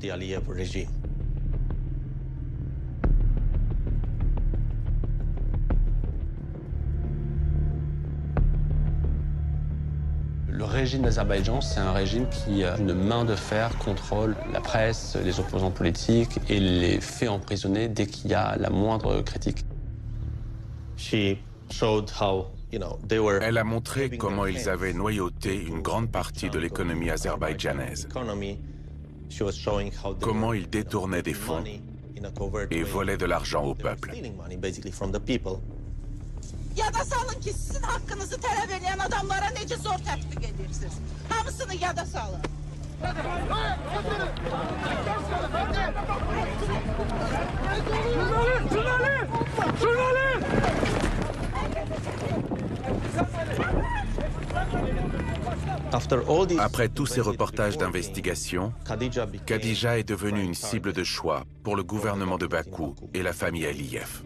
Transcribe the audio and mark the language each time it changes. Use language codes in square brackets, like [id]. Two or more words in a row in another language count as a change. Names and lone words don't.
[fr] Le régime d'Azerbaïdjan, c'est un régime qui, d'une main de fer, contrôle la presse, les opposants politiques et les fait emprisonner dès qu'il y a la moindre critique. Elle a montré comment ils avaient noyauté une grande partie de l'économie azerbaïdjanaise, comment ils détournaient des fonds et volaient de l'argent au peuple. [az] Ya da salın ki sizin hakkınızı talep eden adamlara nece zor tatbik edirsiniz. Hamısını ya da salın. [fr] Après tous ces reportages d'investigation, Khadija est devenue une cible de choix pour le gouvernement de Bakou et la famille Aliyev.